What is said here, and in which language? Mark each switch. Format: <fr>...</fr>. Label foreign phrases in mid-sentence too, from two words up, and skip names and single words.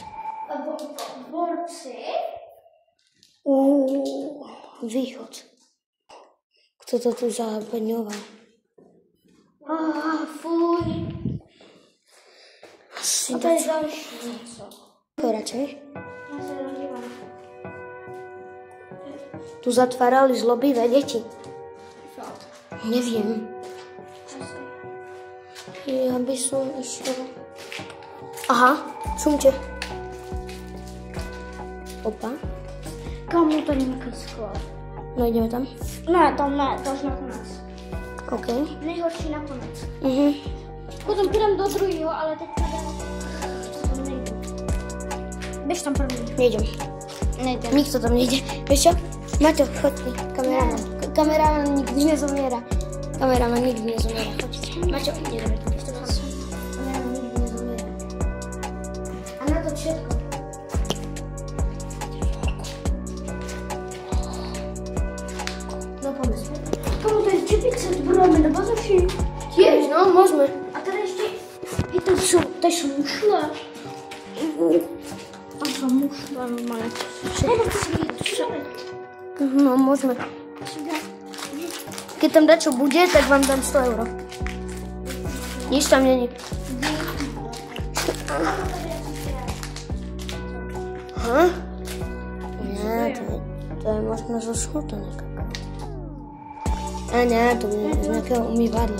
<sk>Borci. Východ. Kto to tu zabeňoval? Fuj. Asi</sk> <cs>A tady je další něco.</cs> <sk>radšej.</sk> <cs>Já se dodívám.</cs> <sk>Tu zatvárali zlobivé deti. Fakt. Neviem. Ja by som išiel... Aha, čumte. Opa.</sk> <cs>Kamu tady nějaký sklad?</cs> <sk>No ideme tam.</sk> <cs>Ne, tam ne, to až nakonec. OK. Nejhorší nakonec. Potom půjdem do druhého, ale teď tam nejdu. Běž tam první.</cs> <sk>Nejdem. Nejde. Nikto tam nejde. Vieš čo? Maťo, choď ty. Kameraman. Kameraman nikdy nezomiera. Kameraman nikdy nezomiera. Choď. Maťo, ideme tu. Kameraman nikdy nezomiera. A na to všetko. No poďme späť.</sk> <cs>Kamu to je čepice, to budeme na bazoši.</cs> <sk>Tiež, no, môžeme.</sk> <cs>A tady ještě, i tady jsou mušle. Tam jsou mušle normálně. No,</cs> <sk>môžeme. Keď tam dačo bude, tak vám dám 100 €. Nič tam není. Aha. Nie. to je možno zo smutané kakao. A ne, to je z nejakého umývadla.</sk>